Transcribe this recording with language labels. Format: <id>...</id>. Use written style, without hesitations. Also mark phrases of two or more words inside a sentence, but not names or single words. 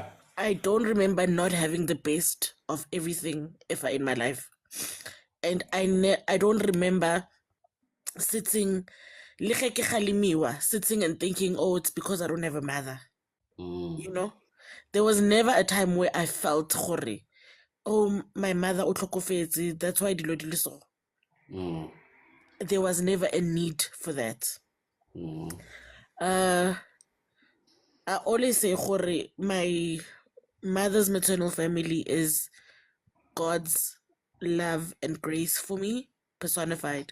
<en>I don't remember not having the best of everything ever in my life. And I don't remember sitting and thinking, oh, it's because I don't have a mother. You know? There was never a time where I felt gore, oh, my mother</en> <tn>o tlhokofetse,</tn> <en>that's why</en> <tn>dilo di le</tn> <en>so. There was never a need for that. I always say gore, my mother's maternal family is God's love and grace for me personified.</en>